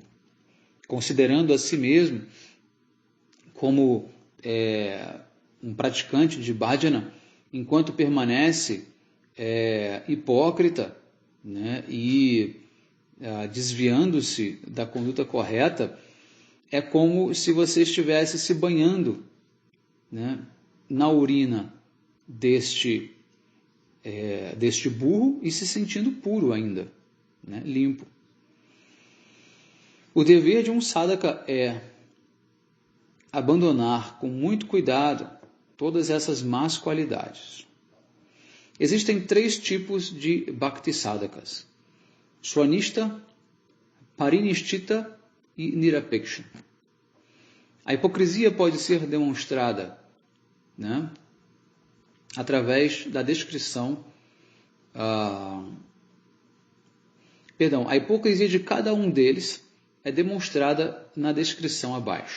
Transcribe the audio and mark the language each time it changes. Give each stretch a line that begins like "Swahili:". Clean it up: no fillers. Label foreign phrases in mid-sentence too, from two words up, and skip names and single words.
Portuguese: Considerando a si mesmo como um praticante de bhajana, enquanto permanece hipócrita e desviando-se da conduta correta, é como se você estivesse se banhando na urina deste burro e se sentindo puro ainda, limpo. O dever de um sadhaka é abandonar com muito cuidado todas essas más qualidades. Existem 3 tipos de bhakti sadhakas: swanishta, parinishchita e nirapeksha. A hipocrisia pode ser demonstrada através da descrição. A hipocrisia de cada um deles é demonstrada na descrição abaixo.